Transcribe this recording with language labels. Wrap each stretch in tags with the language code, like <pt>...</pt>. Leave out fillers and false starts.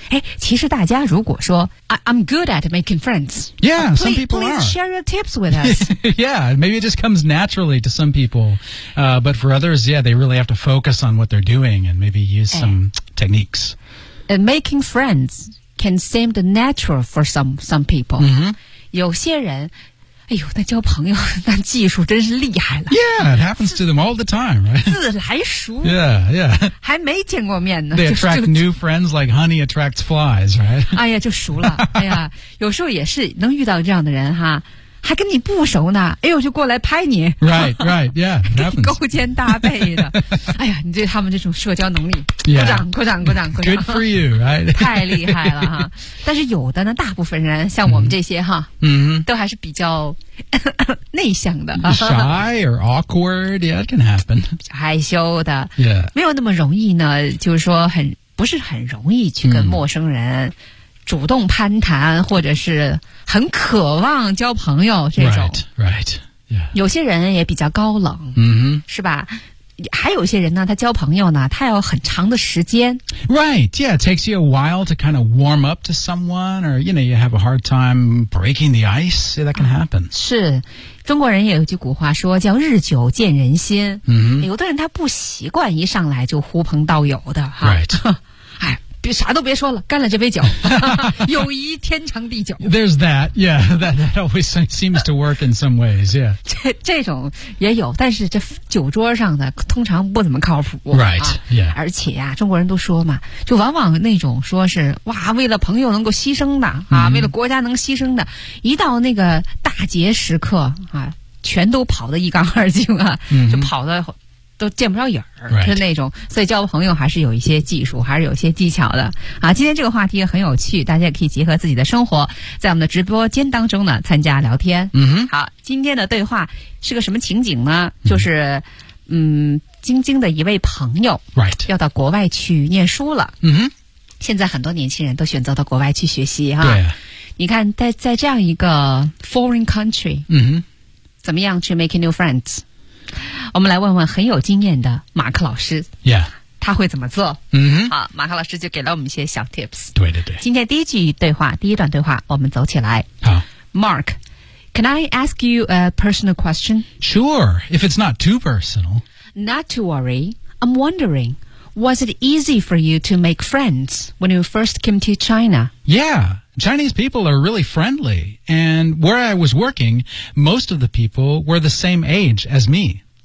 <zh>哎，其实大家如果说</zh> <en>I'm good at making friends. Yeah, please, some people please are. Please share your tips with us. Yeah, maybe it just comes naturally to some people. But for others, yeah, they really have to focus on what they're doing and maybe use some techniques. Making friends. Can seem the natural for some people.</en> <zh>有些人，哎呦，那交朋友那技术真是厉害了。</zh> <en>Yeah, it happens to them all the time, right?</en> <zh>自来熟。</zh> <en>Yeah, yeah.</en> <zh>还没见过面呢。</zh> <en>They attract new friends like honey attracts flies, right?</en> <zh>哎呀，就熟了。哎呀，有时候也是能遇到这样的人哈。还跟你不熟呢，哎呦，就过来拍你。</zh> <en>Right, right, yeah, it happens.</en> <zh>勾肩搭背的，哎呀，你对他们这种社交能力，鼓掌，鼓掌，鼓掌，鼓掌。</zh> <en>Good for you, right?</en> <zh>太厉害了哈！但是有的呢，大部分人像我们这些哈，都还是比较内向的。</zh> <en>Shy or awkward, yeah, it can happen.</en> <zh>害羞的，</zh> <en>yeah.</en> <zh>没有那么容易呢，就是说不是很容易去跟陌生人。主动攀谈或者是很渴望交朋友这种</zh> <en>right, right,、yeah.</en> <zh>有些人也比较高冷、是吧还有些人呢他交朋友呢他要很长的时间</zh> <en>Right, yeah, it takes you a while to kind of warm up to someone or you know, you have a hard time breaking the ice, yeah, that can happen</en> <zh>是中国人也有句古话说叫日久见人心、有的人他不习惯一上来就呼朋道友的</zh> <en>Right</en> <zh>别啥都别说了干了这杯酒友谊天长地久</zh> <en>There's that, yeah, that always seems to work in some ways, yeah</en> <zh>这种也有但是这酒桌上的通常不怎么靠谱</zh> <en>Right,、yeah</en> <zh>而且啊中国人都说嘛就往往那种说是哇为了朋友能够牺牲的啊、为了国家能牺牲的一到那个大节时刻啊全都跑得一干二净啊、就跑得都见不着影儿、</zh> <en>right.</en> <zh>是那种所以交朋友还是有一些技术还是有一些技巧的啊，今天这个话题很有趣大家也可以结合自己的生活在我们的直播间当中呢参加聊天、好今天的对话是个什么情景呢就是、晶晶的一位朋友、</zh> <en>right.</en> <zh>要到国外去念书了、现在很多年轻人都选择到国外去学习哈、你看在这样一个</zh> <en>foreign country、</en> <zh>怎么样去</zh> <en>make new friends</en> <zh>我们来问问很有经验的马克老师</zh> <en>Yeah</en> <zh>他会怎么做好马克老师就给了我们一些小 tips 对对对今天第一句对话第一段对话我们走起来好</zh> <en>Mark Can I ask you a personal question? Sure If it's not too personal Not to worry I'm wondering Was it easy for you to make friends When you first came to China? YeahChinese people are really friendly, and where I was working, most of the people were the same age as me.</en>